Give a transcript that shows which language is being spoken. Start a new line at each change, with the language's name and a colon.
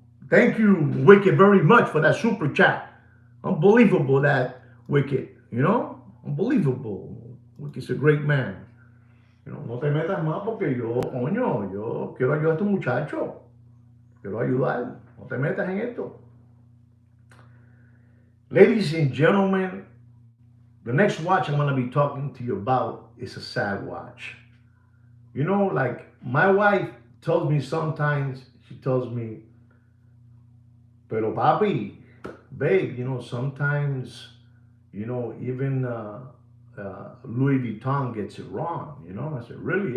English: Thank you, Wicked, very much for that super chat. Unbelievable, that Wicked. You know? Unbelievable. Wicked's a great man. You know,
Spanish: no te metas más porque yo, coño, yo quiero ayudar a este muchacho. Quiero ayudar. No te metas en esto.
English: Ladies and gentlemen, the next watch I'm going to be talking to you about is a sad watch. You know, like my wife tells me sometimes, she tells me,
Spanish: pero papi,
English: babe, you know, sometimes, you know, even Louis Vuitton gets it wrong, you know. I said, really?